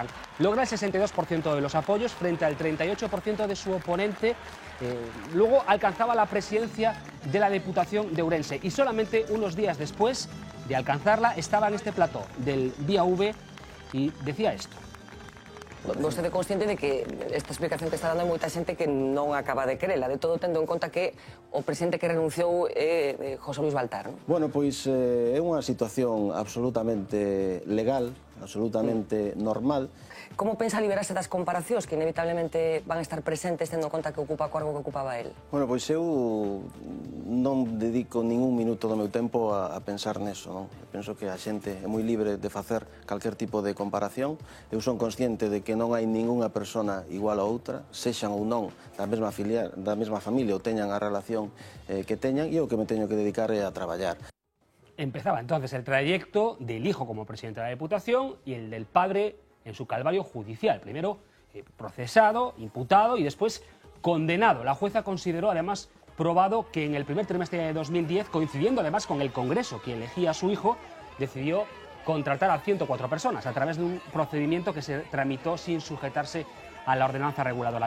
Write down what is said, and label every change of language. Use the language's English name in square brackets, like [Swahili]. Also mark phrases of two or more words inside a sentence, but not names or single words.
[Spanish] Logra el 62% de los apoyos frente al 38% de su oponente. Luego alcanzaba la presidencia de la Diputación de Ourense y solamente unos días después de alcanzarla estaba en este plató del Vía V y decía esto. [Galician] Vostede é consciente de que esta explicación que está dando moita xente que non acaba de querela, de todo tendo en conta que o presidente que renunciou é José Luis Baltar, non? Bueno, pois é unha situación absolutamente legal, absolutamente normal. Como pensa liberarse das comparacións que inevitablemente van a estar presentes tendo en conta que ocupa o cargo que ocupaba el? Bueno, pois eu non dedico ningún minuto do meu tempo a pensar neso, non? Eu penso que a xente é moi libre de facer calquer tipo de comparación. Eu son consciente de que non hai ningunha persona igual a outra, sexan ou non da mesma familia ou teñan a relación que teñan, e o que me teño que dedicar é a traballar. [Spanish] Empezaba entonces el trayecto del hijo como presidente de la Diputación y el del padre en su calvario judicial. Primero procesado, imputado y después condenado. La jueza consideró además probado que en el primer trimestre de 2010, coincidiendo además con el Congreso que elegía a su hijo, decidió contratar a 104 personas a través de un procedimiento que se tramitó sin sujetarse a la ordenanza reguladora.